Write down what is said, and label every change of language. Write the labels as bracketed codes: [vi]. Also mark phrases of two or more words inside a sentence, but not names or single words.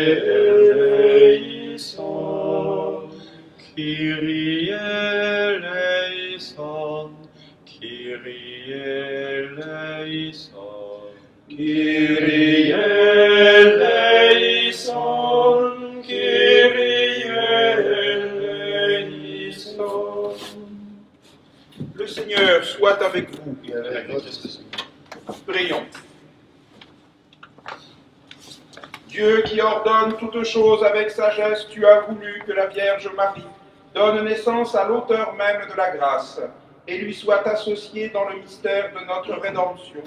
[el] ελέησον, Κύριε ελέησον, Κύριε ελέησον, Κύριε ελέησον, Κύριε ελέησον. [fr] Le Seigneur soit avec vous. Et avec votre esprit. Prions. Dieu qui ordonne toutes choses avec sagesse, tu as voulu que la Vierge Marie donne naissance à l'auteur même de la grâce et lui soit associée dans le mystère de notre rédemption.